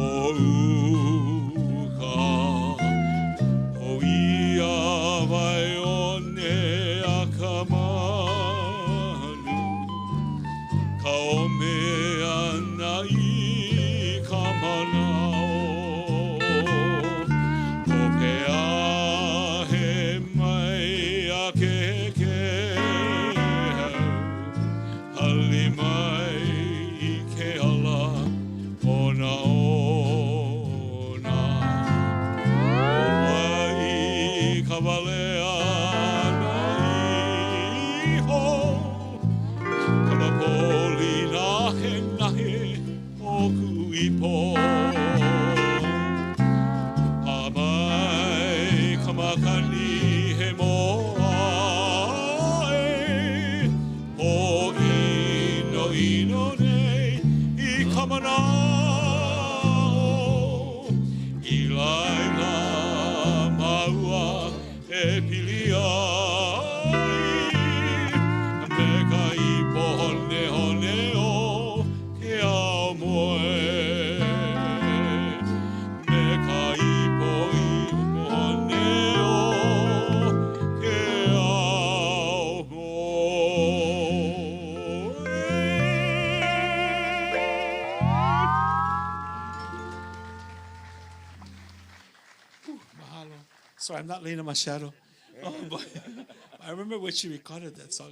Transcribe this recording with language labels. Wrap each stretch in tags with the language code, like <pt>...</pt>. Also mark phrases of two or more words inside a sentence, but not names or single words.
<haw>uka, o ia wai one a ka manu, ka ome ana I ka manao, o ke ahe mai a ke hali mai I ke ala ona ona, o wai ka wale ana iho, ka mapoli nahe nahe o kuipo. Amai kamakani he moa e, o ino ino nei I kamanao, I laila maua e pili ai, meka ipo hone hone o ke ao moe. Meka ipo hone o ke ao Mahalo.</haw> <en>Sorry, I'm not laying in my shadow. Oh, boy. I remember when she recorded that song.</en>